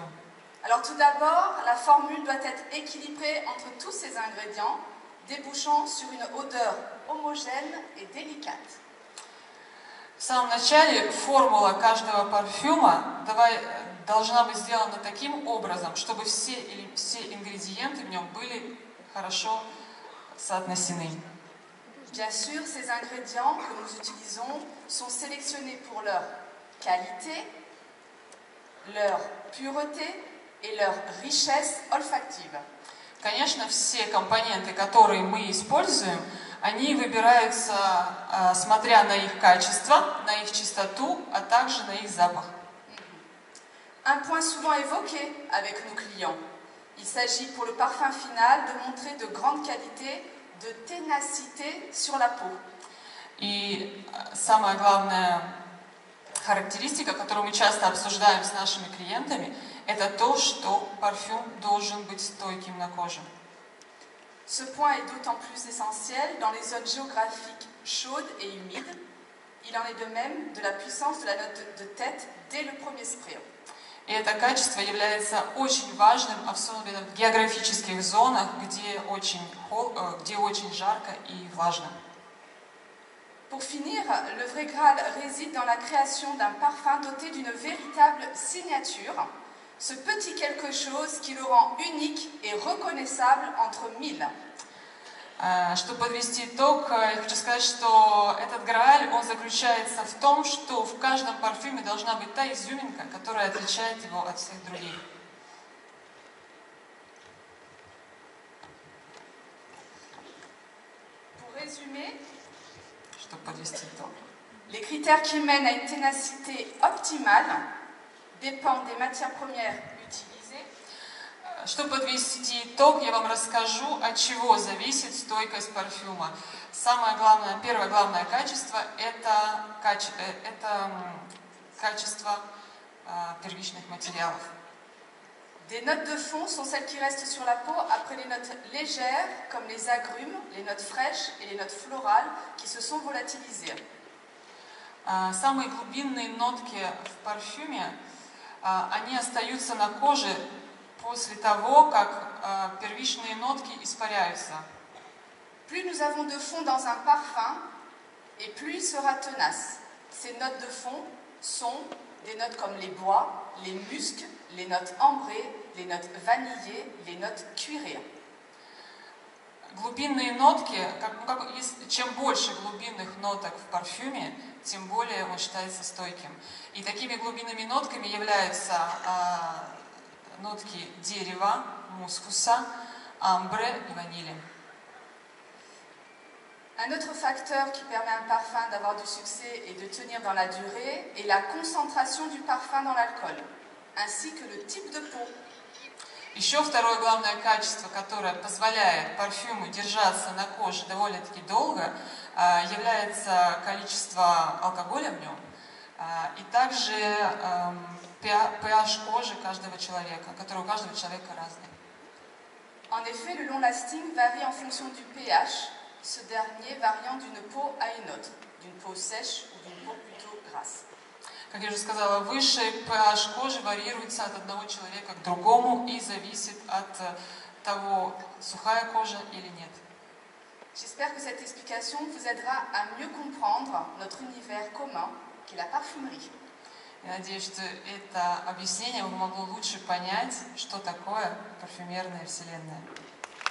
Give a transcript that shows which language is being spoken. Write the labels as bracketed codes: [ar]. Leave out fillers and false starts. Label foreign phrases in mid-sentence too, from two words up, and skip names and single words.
[fr] Alors tout d'abord, la formule doit être équilibrée entre tous ces ingrédients, débouchant sur une odeur homogène et délicate. [ru] В самом начале формула каждого парфюма должна быть сделана таким образом, чтобы все ингредиенты в нем были хорошо соотнесены. [fr] Bien sûr, ces ingrédients que nous utilisons sont sélectionnés pour leur qualité, leur pureté et leur richesse olfactive. [ru] Конечно, все компоненты, которые мы используем, они выбираются, смотря на их качество, на их чистоту, а также на их запах. [fr] Un point souvent évoqué avec nos clients. Il s'agit pour le parfum final de montrer de grande qualité, de ténacité sur la peau. [ru] И самая главная характеристика, которую мы часто обсуждаем с нашими клиентами, это то, что парфюм должен быть стойким на коже. [fr] Ce point est d'autant plus essentiel dans les zones géographiques chaudes et humides. Il en est de même de la puissance de la note de tête dès le premier spray. [ru] И это качество является очень важным, особенно в географических зонах, где очень жарко и влажно. [fr] Pour finir, le vrai Graal réside dans la création d'un parfum doté d'une véritable signature, ce petit quelque chose qui le rend unique et reconnaissable entre mille. [ru] Чтобы подвести итог, я хочу сказать, что этот Грааль, он заключается в том, что в каждом парфюме должна быть та изюминка, которая отличает его от всех других. [fr] Pour résumer, [ru] чтобы подвести итог, [fr] les critères qui mènent à une ténacité optimale dépendent des matières premières utilisées. [ru] Чтобы подвести итог, я вам расскажу, от чего зависит стойкость парфюма. Первое главное качество – это качество первичных материалов. [fr] Des notes de fond sont celles qui restent sur la peau après les notes légères comme les agrumes, les notes fraîches et les notes florales qui se sont volatilisées. [ru] Самые глубинные нотки в парфюме, они остаются на коже после того, как первичные нотки испаряются. [fr] Plus nous avons de fond dans un parfum, et plus il sera tenace. Ces notes de fond sont des notes comme les bois, les muscs, les notes ambrées, les notes vanillées, les notes cuirées. [ru] Глубинные нотки, чем больше глубинных ноток в парфюме, тем более он считается стойким. И такими глубинными нотками являются нотки дерева, мускуса, амбре и ванили. [fr] Un autre facteur qui permet à un parfum d'avoir du succès et de tenir dans la durée est la concentration du parfum dans l'alcool, ainsi que le type de peau. [ru] Еще второе главное качество, которое позволяет парфюму держаться на коже довольно-таки долго, является количество алкоголя в нем и также pH кожи каждого человека, который у каждого человека разный. [fr] En effet, le [en] long lasting [fr] varie en fonction du pH, ce dernier variant d'une peau à une autre, d'une peau sèche ou d'une peau plutôt grasse. [ru] Как я уже сказала, высший pH кожи варьируется от одного человека к другому и зависит от того, сухая кожа или нет. [fr] J'espère que cette explication vous aidera à mieux comprendre notre univers commun, qui est la parfumerie. [ru] Я надеюсь, что это объяснение помогло лучше понять, что такое парфюмерная вселенная.